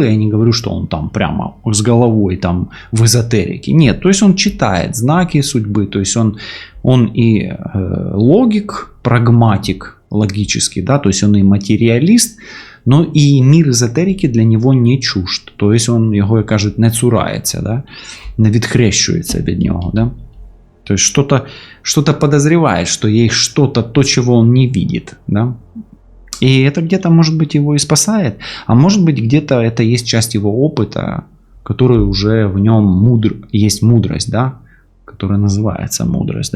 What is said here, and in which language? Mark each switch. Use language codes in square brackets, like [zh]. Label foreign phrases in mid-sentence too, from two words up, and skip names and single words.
[ru] Я не говорю, что он там прямо с головой там в эзотерике. Нет, то есть он читает знаки судьбы. То есть он и логик, прагматик логический, да, то есть он и материалист, но и мир эзотерики для него не чужд. То есть он [uk] його, як кажуть, не цурається, да? Не відхрещується від нього. [ru] Да? То есть что-то подозревает, что есть что-то, то, чего он не видит. Да? И это где-то, может быть, его и спасает, а может быть, где-то это есть часть его опыта, который уже в нем есть мудрость, да? Которая называется мудрость.